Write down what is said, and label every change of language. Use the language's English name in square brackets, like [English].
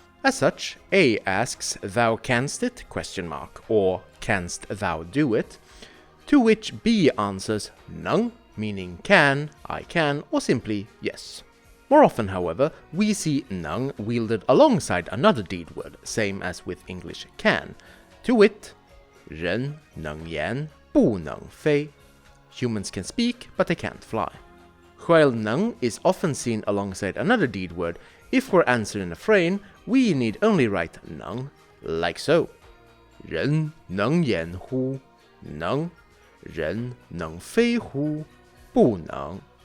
[English] As such, A asks, thou canst it, ? Or canst thou do it? To which B answers, nung, meaning can, I can, or simply yes. More often, however, we see nung wielded alongside another deed word, same as with English can. To wit, [Chinese] 人能言不能飞. [English] Humans can speak, but they can't fly. While nung is often seen alongside another deed word, if we're answering in a frame, we need only write nung, like so. [Chinese] 人能言乎?Nung. 人能飞乎?不能.